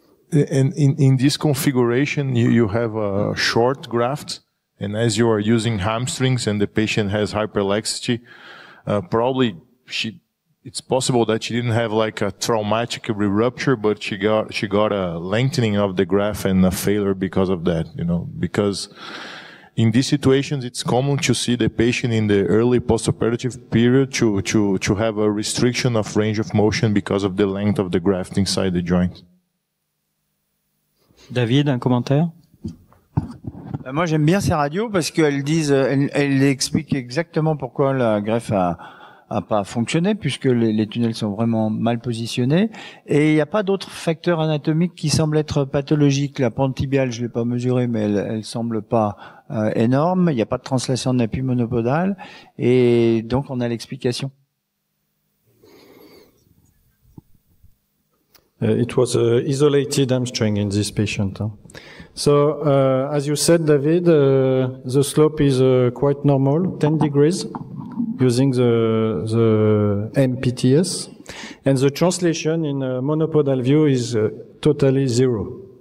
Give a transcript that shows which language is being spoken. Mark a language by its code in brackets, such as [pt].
[en] And in this configuration, you have a short graft, and as you are using hamstrings and the patient has hyperlaxity, probably it's possible that she didn't have like a traumatic rupture, but she got a lengthening of the graft and a failure because of that, because in these situations, it's common to see the patient in the early postoperative period to have a restriction of range of motion because of the length of the graft inside the joint. [fr] David, un commentaire? Moi, j'aime bien ces radios parce qu'elles disent, elles expliquent exactement pourquoi la greffe a pas fonctionné puisque les tunnels sont vraiment mal positionnés et il n'y a pas d'autres facteurs anatomiques qui semblent être pathologiques. La pente tibiale, je l'ai pas mesurée, mais elle semble pas énorme. Il n'y a pas de translation de l'appui monopodal et donc on a l'explication. [en] It was isolated hamstring in this patient. So, as you said, David, the slope is quite normal, 10 degrees, using the MPTS. And the translation in a monopodal view is totally zero.